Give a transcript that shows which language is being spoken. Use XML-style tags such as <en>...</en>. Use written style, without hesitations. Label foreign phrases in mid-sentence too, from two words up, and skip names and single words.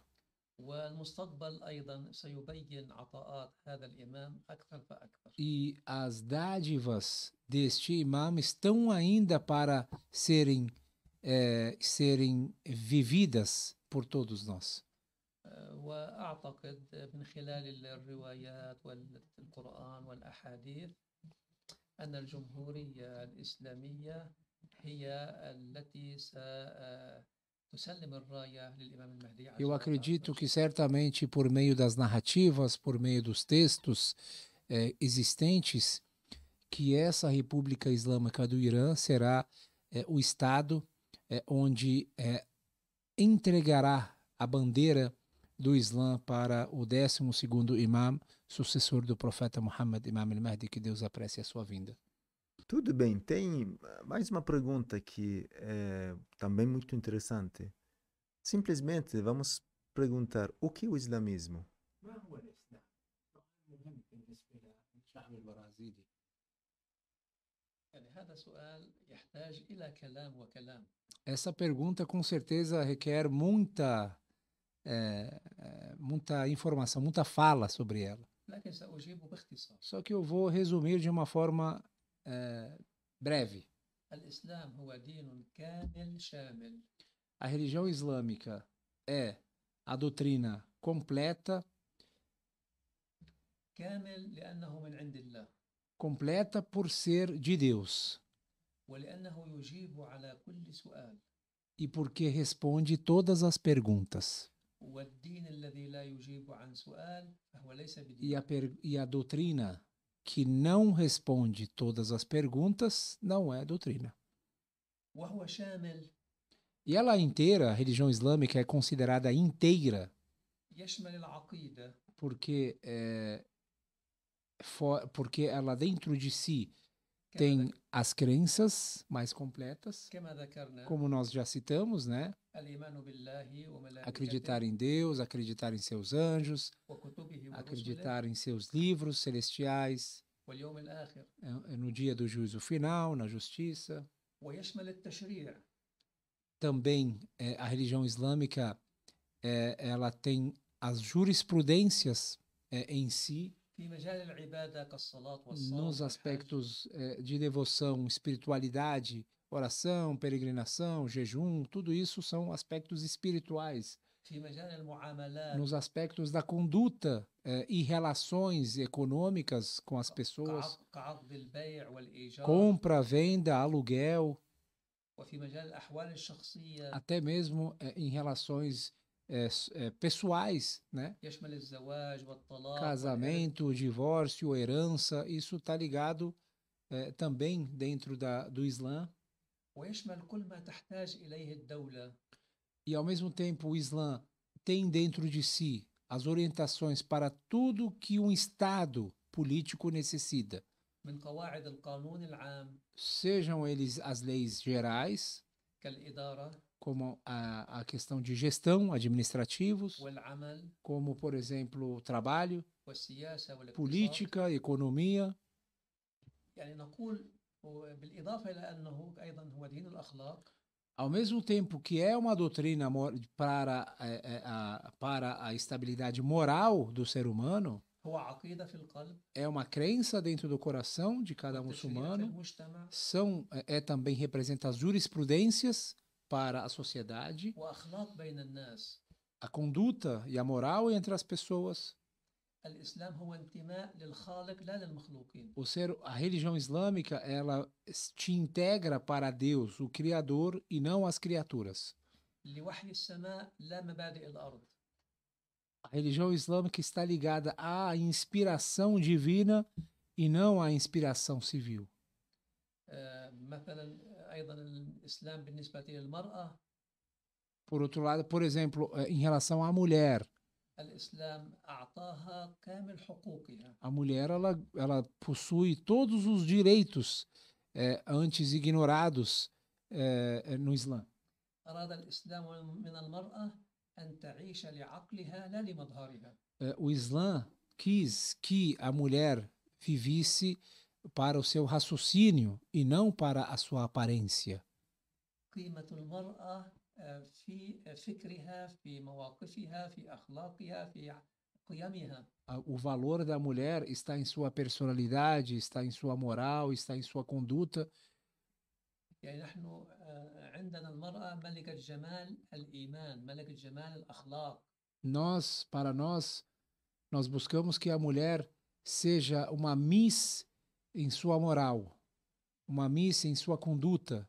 <ar>والمستقبل أيضا سيبين عطاءات هذا الإمام أكثر فأكثر.</ar> <pt>E as dádivas deste imam estão ainda para serem vividas por todos nós.</pt> <ar>وأعتقد من خلال الروايات والقرآن والأحاديث أن الجمهورية الإسلامية هي التي تسلم الراية للإمام المهدي.</ar> <pt>Eu acredito que certamente por meio das narrativas, por meio dos textos existentes, que essa República Islâmica do Irã será o Estado onde entregará a bandeira do Islã para o 12º imam, sucessor do profeta Muhammad, Imam al-Mahdi, que Deus apresse a sua vinda. Tudo bem, tem mais uma pergunta que é também muito interessante. Simplesmente vamos perguntar o que é o islamismo?</pt> <ar>يعني هذا سؤال يحتاج إلى كلام وكلام.</ar> <pt>Essa pergunta com certeza requer muita informação, muita fala sobre ela.</pt> <ar>لكن سأجيب باختصار.</ar> <pt>Só que eu vou resumir de uma forma breve.</pt> <ar>الإسلام هو دين كامل شامل.</ar> <pt>A religião islâmica é a doutrina completa,</pt> <ar>كامل لأنه من عند الله</ar> <pt>completa por ser de Deus</pt> <ar>ولأنه يجيب على كل سؤال.</ar> <pt>e porque responde todas as perguntas.</pt> <ar>والدين الذي لا يجيب عن سؤال فهو ليس</ar> <pt>E</pt> <ar>بدين.</ar> <pt>a doutrina que não responde todas as perguntas não é doutrina.</pt> <ar>وهو شامل</ar> <pt>E ela inteira, a religião islâmica é considerada inteira</pt> <ar>يشمل العقيدة</ar> <pt>porque ela dentro de si tem as crenças mais completas,</pt> <ar>كما ذكرنا</ar> <pt>como nós já citamos, né?</pt> <ar>الإيمان بالله وملائكته</ar> <pt>Acreditar em Deus, acreditar em seus anjos,</pt> <ar>وكتبه ورسله</ar> <pt>acreditar em seus livros celestiais,</pt> <ar>واليوم الآخر</ar> <pt>no dia do juízo final, na justiça.</pt> <ar>ويشمل التشريع.</ar> <pt>Também a religião islâmica ela tem as jurisprudências em si,</pt> <ar>في مجال العبادة كالصلاة والصوم</ar> <pt>nos</pt> <ar>والحج</ar> <pt>aspectos de devoção, espiritualidade, oração, peregrinação, jejum, tudo isso são aspectos espirituais.</pt> <ar>في مجال المعاملات</ar> <pt>Nos aspectos da conduta e relações econômicas com as pessoas,</pt> <ar>كعقد البيع والإيجار</ar> <pt>compra, venda, aluguel,</pt> <ar>وفي مجال الأحوال الشخصية</ar> <pt>até mesmo em relações pessoais, né?</pt> <ar>يشمل الزواج والطلاق والإرث</ar> <pt>Casamento, divórcio, herança, isso está ligado também dentro do Islã.</pt> <ar>ويشمل كل ما تحتاج إليه الدولة</ar> <pt>E, ao mesmo tempo, o Islã tem dentro de si as orientações para tudo que um Estado político necessita.</pt> <ar>من قواعد القانون العام</ar> <pt>Sejam eles as leis gerais,</pt> <ar>كالإدارة</ar> <pt>como a questão de gestão, administrativos,</pt> <ar>والعمل</ar> <pt>como, por exemplo, o trabalho,</pt> <ar>والسياسة والاقتصاد.</ar> <pt>política, economia.</pt> <ar>يعني نقول بالإضافة إلى أنه أيضا هو دين الأخلاق</ar> <pt>Ao mesmo tempo que é uma doutrina para a estabilidade moral do ser humano,</pt> <ar>هو عقيدة في القلب</ar> <pt>é uma crença dentro do coração de cada</pt> <ar>وتشريع في</ar> <pt>muçulmano,</pt> <ar>المجتمع</ar> <pt>também representa as jurisprudências para a sociedade,</pt> <ar>وأخلاق بين الناس.</ar> <pt>a conduta e a moral entre as pessoas.</pt> <ar>الإسلام هو انتماء للخالق لا للمخلوقين.</ar> <pt>A religião islâmica, ela te integra para Deus, o Criador, e não as criaturas.</pt> <ar>لوحي السماء لا مبادئ الأرض.</ar> <pt>A religião islâmica está ligada à inspiração divina e não à inspiração civil.</pt> <ar>مثلا أيضا الإسلام بالنسبة للمرأة</ar> <pt>Por outro lado, por exemplo, em relação à mulher,</pt> <ar>الإسلام أعطاها كامل حقوقها.</ar> <pt>a mulher ela possui todos os direitos antes ignorados no Islã.</pt> <ar>أراد الإسلام من المرأة أن تعيش لعقلها لا لمظهرها.</ar> <pt>O Islã quis que a mulher vivesse para o seu raciocínio e não para a sua aparência.</pt> <ar>قيمة المرأة في فكرها في مواقفها في أخلاقها في قيمها.</ar> <pt>O valor da mulher está em sua personalidade, está em sua moral, está em sua conduta.</pt> <ar>يعني نحن عندنا المرأة ملكة جمال الإيمان ملكة جمال الأخلاق.</ar> <pt>Para nós buscamos que a mulher seja uma miss em sua moral, uma miss em sua conduta.</pt>